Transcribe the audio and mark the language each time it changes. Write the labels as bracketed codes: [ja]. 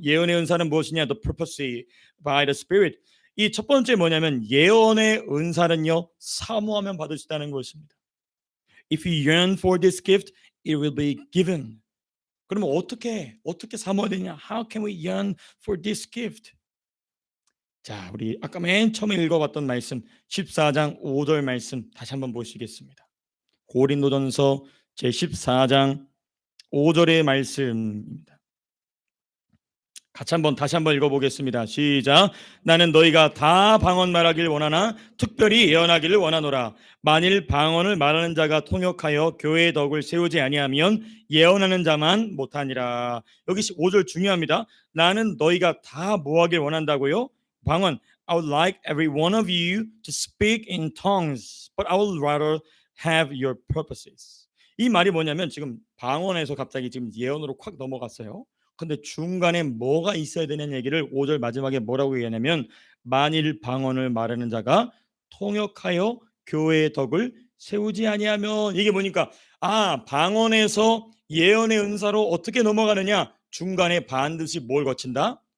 [ko] 예언의 은사는 무엇이냐? [en] The prophecy by the Spirit. [ko] 이 첫 번째 뭐냐면 예언의 은사는요 사모하면 받을 수 있다는 것입니다. [en] If you yearn for this gift, it will be given. [ko] 그러면 어떻게 사모해야 되냐? [en] How can we yearn for this gift? [ko] 자, 우리 아까 맨 처음에 읽어봤던 말씀 14장 5절 말씀 다시 한번 보시겠습니다. 고린도전서 제14장 5절의 말씀입니다. 다시 한번 읽어보겠습니다. 시작. 나는 너희가 다 방언 말하길 원하나 특별히 예언하기를 원하노라. 만일 방언을 말하는 자가 통역하여 교회의 덕을 세우지 아니하면 예언하는 자만 못하니라. 여기 5절 중요합니다. 나는 너희가 다 뭐하길 원한다고요? 방언. [en] I would like every one of you to speak in tongues, but I would rather have your purposes. [ko] 이 말이 뭐냐면 지금 방언에서 갑자기 지금 예언으로 콱 넘어갔어요. 근데 중간에 뭐가 있어야 되는 얘기를 5절 마지막에 뭐라고 얘기하냐면 만일 방언을 말하는 자가 통역하여 교회의 덕을 세우지 아니하면 이게 뭐니까 방언에서 예언의 은사로 어떻게 넘어가느냐 중간에 반드시 뭘 거친다?